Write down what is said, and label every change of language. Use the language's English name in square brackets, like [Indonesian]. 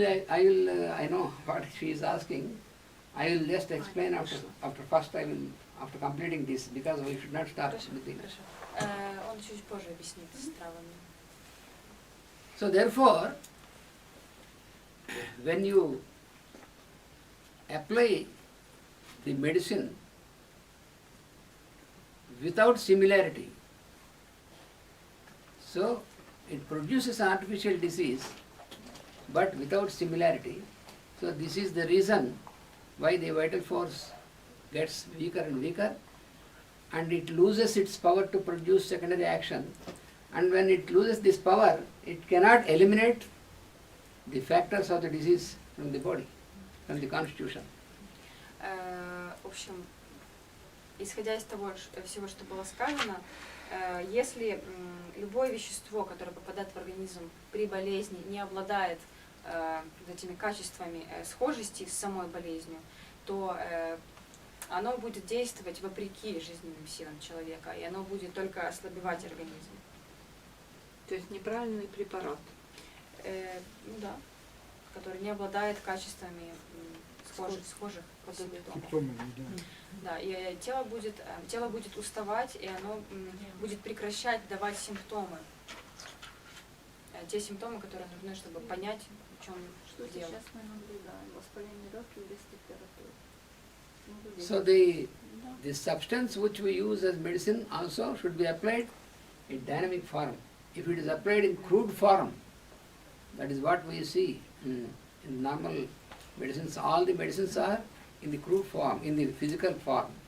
[English] I know what she is asking. I will just explain after completing this, because we should not start with the. [Russian] Он чуть позже объяснит с травами. [English] So therefore, when you apply the medicine without similarity, so it produces artificial disease, but without similarity. So this is the reason why the vital force gets weaker and weaker, and it loses its power to produce secondary action. And when it loses this power, it cannot eliminate the factors of the disease from the body, from the constitution. [Russian] В общем, исходя из того всего, что было сказано, если любое вещество, которое попадает в организм при болезни, не обладает этими качествами схожести с самой болезнью, то оно будет действовать вопреки жизненным силам человека, и оно будет только ослабевать организм. То есть неправильный препарат. Ну да, который не обладает качествами схожих симптомов. Да, и тело будет уставать, и оно будет прекращать давать симптомы. Те симптомы, которые нужны, чтобы понять, в чем дело. Сейчас мы наблюдаем воспаление легких без температуры. [English] So the substance which we use as medicine also should be applied in dynamic form. If it is applied in crude form, that is what we see in normal medicines. All the medicines are in the crude form, in the physical form.